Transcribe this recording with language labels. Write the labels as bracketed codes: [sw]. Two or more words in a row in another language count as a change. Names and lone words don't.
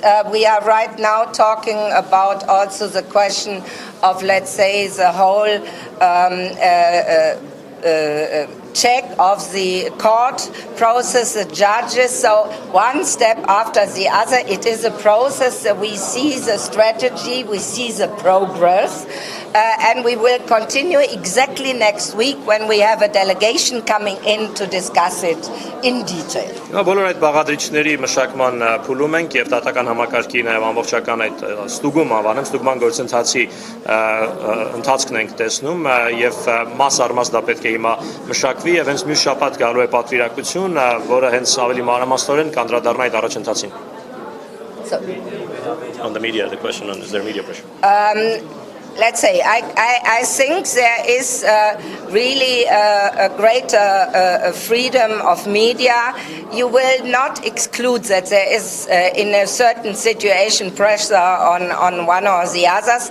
[en] We are right now talking about also the question of, let's say, the whole check of the court process, the judges. So one step after the other, it is a process that we see the strategy, we see the progress, and we will continue exactly next week when we have a delegation coming in to discuss it in detail. [hy] Բոլոր այդ բաղադրիչների մշակման փուլում ենք եւ դատական համակարգի նաեւ ամբողջական այդ ստուգման գործընթացի ընթացքն ենք տեսնում եւ մաս առ մաս դա պետք է հիմա մշակվի եւ հենց մյուս շաբաթ գալու է պատվիրակություն, որը հենց ավելի մանրամասնորեն կանդրադառնա այդ առաջընթացին. [en] On the media, the question on is there media pressure? Let's say, I think there is really a greater freedom of media. You will not exclude that there is, in a certain situation, pressure on one or the others.